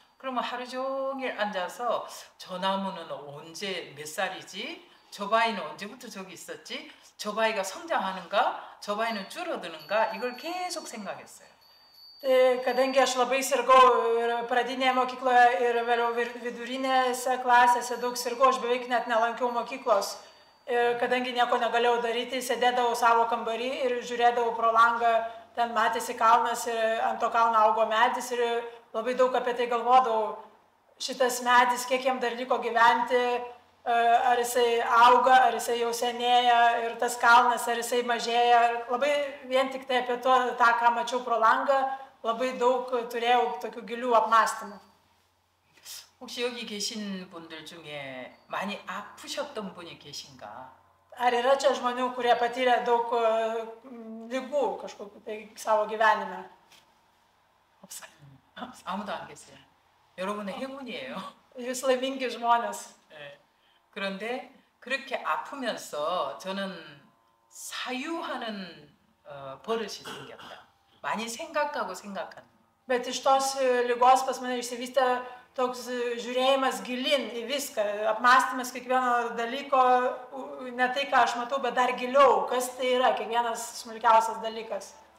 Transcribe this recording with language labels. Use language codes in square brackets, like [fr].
[ko] 그러면 하루 종일 앉아서 저 나무는 언제 몇 살이지? 저 바위는 언제부터 저기 있었지? 저 바위가 성장하는가? 저 바위는 줄어드는가? 이걸 계속 생각했어요. [lt] Kadangi aš labai sirgau ir pradinėje mokykloje ir vėliau vidurinėse klasėse daug sirgau, aš beveik net nelankiau mokyklos. Ir kadangi nieko negalėjau daryti, sėdėdavau savo kambarį ir žiūrėdavau pro langą, ten matėsi kalnas ir ant to kalno augo medis ir labai daug apie tai galvodavau. Šitas medis, kiek jam dar liko gyventi, ar jisai auga, ar jisai jau senėja ir tas kalnas, ar jisai mažėja. Labai vien tik tai apie tą, ką mačiau pro langą, labai daug turėjau tokių gilių apmąstymų. [ko] 혹시 여기 계신 분들 중에 많이 아프셨던 분이 계신가? [lt] Ar yra čia žmonių, kurie patyrė daug lygų kažkokiu tai savo gyvenime? [ko] 없어요. 아무도 안 계세요. 여러분의 행운이에요. [lt] Jūs laimingi žmonės. [ko] 네. 그런데 그렇게 아프면서 저는 사유하는 버릇이 생겼다. 많이 생각하는. [lt] Bet iš tos lygos pas mane išsivystė toks žiūrėjimas gilin į viską, apmąstymas kiekvieno dalyko, ne tai, ką aš matau, bet dar giliau, kas tai yra, kiekvienas smulkiausias dalykas.